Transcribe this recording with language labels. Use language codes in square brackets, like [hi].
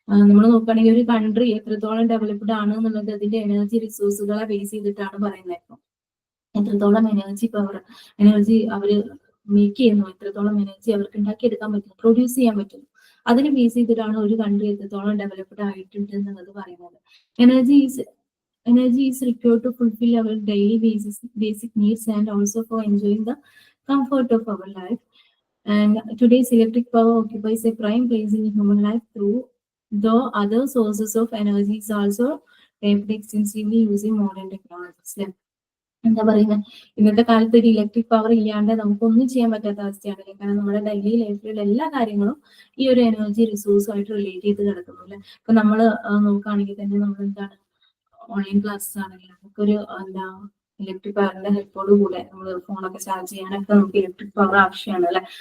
[ml] നമ്മൾ നോക്കുകയാണെങ്കിൽ ഒരു കൺട്രി എത്രത്തോളം ഡെവലപ്ഡ് ആണ് എന്നുള്ളത് അതിന്റെ എനർജി റിസോഴ്സുകളെ ബേസ് ചെയ്തിട്ടാണ് പറയുന്നത്. എത്രത്തോളം എനർജി അവർ മേക്ക് ചെയ്യുന്നു, എത്രത്തോളം എനർജി അവർക്ക് ഉണ്ടാക്കിയെടുക്കാൻ പറ്റും, പ്രൊഡ്യൂസ് ചെയ്യാൻ പറ്റും, അതിനെ ബേസ് ചെയ്തിട്ടാണ് ഒരു കൺട്രി എത്രത്തോളം ഡെവലപ്ഡ് ആയിട്ടുണ്ട് എന്നുള്ളത് പറയുന്നത്. [en] Energy is required to fulfill our daily basic needs and also for enjoying the comfort of our life. And today's electric power occupies a prime place in human life, though other sources of energy is also tapped extensively using modern technologies. [ml] എന്താ പറയുന്നത്, ഇന്നത്തെ കാലത്ത് ഒരു electric power ഇല്ലാണ്ട് നമുക്കൊന്നും ചെയ്യാൻ പറ്റാത്ത അവസ്ഥയാണ്. കാരണം നമ്മുടെ ഡെയിലി ലൈഫിലുള്ള എല്ലാ കാര്യങ്ങളും ഈ ഒരു എനർജി റിസോഴ്സുമായിട്ട് റിലേറ്റ് ചെയ്ത് കിടക്കുന്നു അല്ലെ. ഇപ്പൊ നമ്മൾ നോക്കുകയാണെങ്കിൽ തന്നെ നമ്മൾ എന്താണ്, ഓൺലൈൻ ക്ലാസ്സസ് ആണെങ്കിൽ നമുക്കൊരു എന്താ ഇലക്ട്രിക് പവറിന്റെ ഹെൽപ്പോട് കൂടെ നമ്മൾ ഫോണൊക്കെ ചാർജ് ചെയ്യാനൊക്കെ നമുക്ക് ഇലക്ട്രിക് പവർ ആവശ്യമാണ് അല്ലെ.